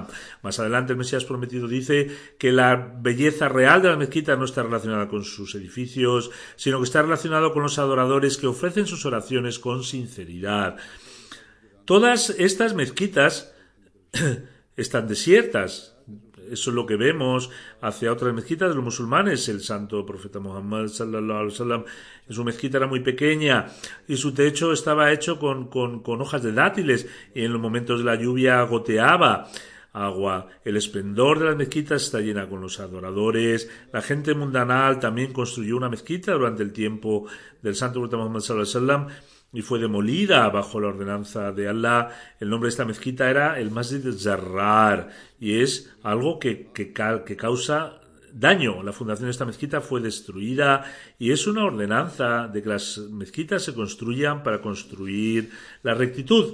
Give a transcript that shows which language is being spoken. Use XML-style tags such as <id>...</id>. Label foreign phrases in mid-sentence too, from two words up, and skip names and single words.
<es>Más adelante, el Mesías prometido dice que la belleza real de la mezquita no está relacionada con sus edificios, sino que está relacionado con los adoradores que ofrecen sus oraciones con sinceridad. Todas estas mezquitas están desiertas. Eso es lo que vemos hacia otras mezquitas de los musulmanes. El santo profeta Muhammad</es> <ar>صلى الله عليه وسلم,</ar> <es>en su mezquita era muy pequeña y su techo estaba hecho con hojas de dátiles, y en los momentos de la lluvia goteaba agua. El esplendor de las mezquitas está llena con los adoradores. La gente mundanal también construyó una mezquita durante el tiempo del santo profeta Muhammad</es> <ar>صلى الله عليه وسلم</ar> <es>y fue demolida bajo la ordenanza de Allah. El nombre de esta mezquita era el Masjid Zarrar, y es algo que causa daño. La fundación de esta mezquita fue destruida, y es una ordenanza de que las mezquitas se construyan para construir la rectitud.</es>